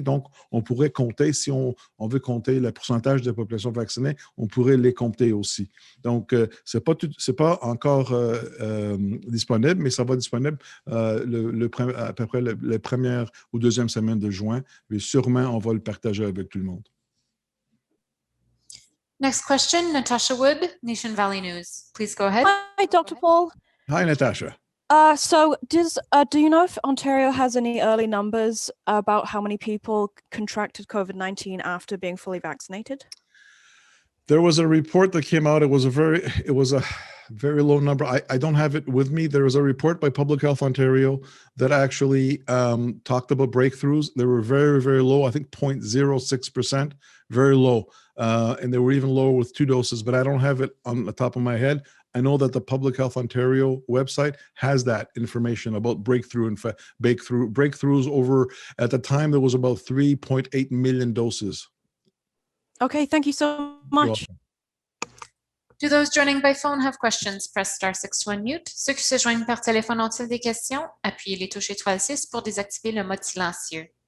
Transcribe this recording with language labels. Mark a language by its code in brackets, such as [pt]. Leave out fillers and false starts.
[fr] Donc, on pourrait compter, si on veut compter le pourcentage de la population vaccinée, on pourrait les compter aussi. Donc, c'est pas encore disponible, mais ça va disponible à peu près la première ou deuxième semaine de juin, mais sûrement on va le partager avec tout le monde. [en] Next question, Natasha Wood, Nation Valley News. Please go ahead. Hi, Dr. Paul. Hi, Natasha. So do you know if Ontario has any early numbers about how many people contracted COVID-19 after being fully vaccinated? There was a report that came out. It was a very low number. I don't have it with me. There was a report by Public Health Ontario that actually talked about breakthroughs. They were very, very low. I think 0.06%, very low. And they were even lower with 2 doses, but I don't have it on the top of my head. I know that the Public Health Ontario website has that information about breakthroughs over, at the time, there was about 3.8 million doses. Okay, thank you so much. Do those joining by phone have questions? Press *6 to unmute. [fr] Ceux qui se joignent par téléphone ont-ils des questions? Appuyez les touches étoile 6 pour désactiver le mode silencieux.